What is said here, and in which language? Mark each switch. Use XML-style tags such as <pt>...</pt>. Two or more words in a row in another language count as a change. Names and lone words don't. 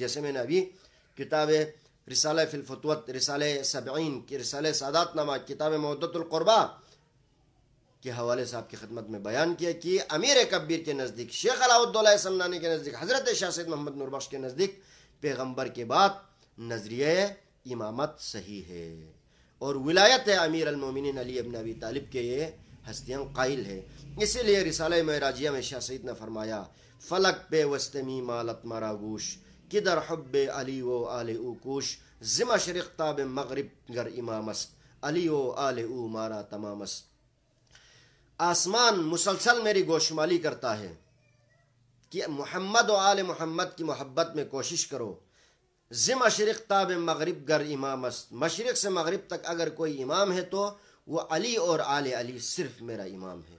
<ur>جیسے میں نے ابھی کتاب رسالہ فی الفتوت، رسالہ 70 کی رسالہ سادات نامہ، کتاب مودت القربہ کے حوالے سے آپ کی خدمت میں بیان کیا کہ امیر کبیر کے نزدیک، شیخ علاء الدولہ سمنانی کے نزدیک، حضرت شاہ سید محمد نوربخش کے نزدیک پیغمبر کے بعد نظریہ امامت صحیح ہے، اور ولایت امیر المومنین علی ابن ابی طالب کے یہ ہستیاں قائل ہے۔ اسی لیے رسالہ معراجیہ میں شاہ سید نے فرمایا،</ur> <fa>فلک پہ وستمی مالت مرا گوش، کدر حب علی و آل او کوش، ز مشرق تاب مغرب گر امامست، علی و آل او مارا تمامست۔</fa> <ur>آسمان مسلسل میری گوشمالی کرتا ہے کہ محمد و آل محمد کی محبت میں کوشش کرو۔</ur> <fa>ز مشرق تاب مغرب گر امام است،</fa> <ur>مشرق سے مغرب تک اگر کوئی امام ہے تو وہ علی اور آل علی صرف میرا امام ہے۔</ur>